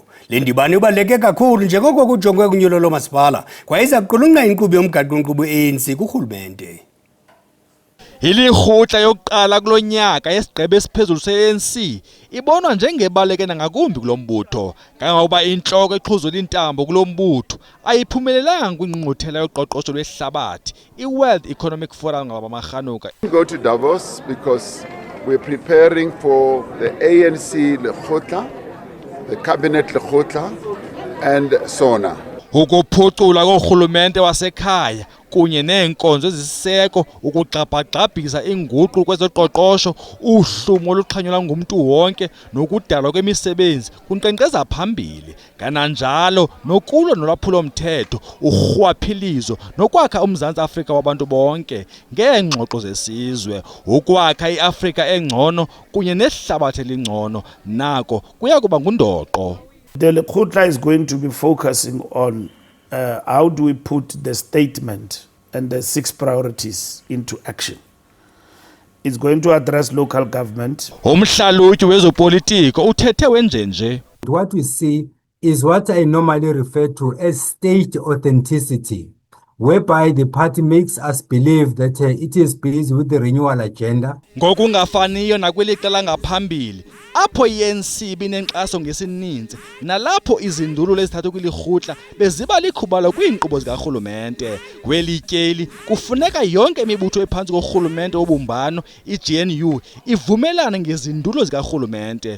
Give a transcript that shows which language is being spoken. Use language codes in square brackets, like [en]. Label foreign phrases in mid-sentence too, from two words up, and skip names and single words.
[xh] Le ndibano ibaluleke kakhulu njengoko kujongwe kunyulo lomasipala kwaye iza kuqulunqa inkqubo yomgaqo-nkqubo ye-ANC kurhulumente. Ilikghutla yokuqala kulo nyaka yesigqeba esiphezulu se-ANC ibonwa njengebaluleke nangakumbi kulo mbutho kangangokuba intloko eqhuzula iintambo kulo mbutho ayiphumelelanga kwingqungquthela yoqoqosho lwehlabathi i-World Economic Forum ngabamarhanuka. [en] We go to Davos because we're preparing for the ANC Lekgotla, the Cabinet Lekgotla and SONA. [xh] ukuphucula korhulumente wasekhaya kunye neenkonzo ezisiseko, ukugxabhagxabhisa inguqu kwezoqoqosho, uhlumo oluxhanyelwa ngumntu wonke nokudalwa kwemisebenzi kunkqenkqeza phambili. Kananjalo nokulwa nolwaphulo-mthetho, urhwaphilizo nokwakha uMzantsi Afrika wabantu bonke ngeengxoxo zesizwe, ukwakha iAfrika engcono kunye nehlabathi elingcono nako kuya kuba ngundoqo. [en] The Lekgotla is going to be focusing on how do we put the statement and the 6 priorities into action. It's going to address local government. [xh] Umhlalutyi wezopolitiko uthethe wenjenje. [en] What we see is what I normally refer to as state authenticity, whereby the party makes us believe that it is busy with the renewal agenda. [xh] Ngokungafaniyo nakwelixa langaphambili apho i-ANC binenkxaso ngesininzi nalapho izindululo ezithathwe kwilirhutla beziba likhubalo kwiinkqubo zikarhulumente. Kweli tyeli kufuneka yonke imibutho ephantsi korhulumente wobumbano, i-GNU, ivumelane ngezindulo zikarhulumente.